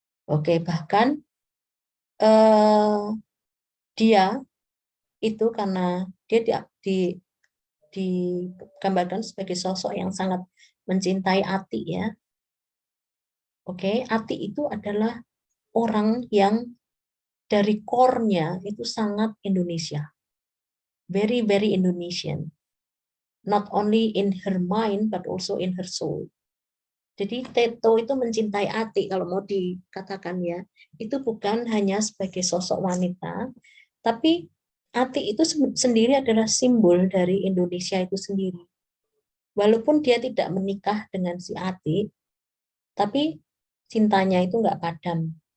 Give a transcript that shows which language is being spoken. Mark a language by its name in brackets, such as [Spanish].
[Indonesian] Oke, bahkan dia itu karena dia digambarkan sebagai sosok yang sangat mencintai Ati, ya. Oke, Ati itu adalah orang yang dari core-nya itu sangat Indonesia. [English] Very, very Indonesian. Not only in her mind, but also in her soul. [Indonesian] Jadi Tito itu mencintai Ati, kalau mau dikatakan, ya. Itu bukan hanya sebagai sosok wanita, tapi Ati itu sendiri adalah simbol dari Indonesia itu sendiri. Walaupun dia tidak menikah dengan si Ati, tapi cintanya itu nggak padam.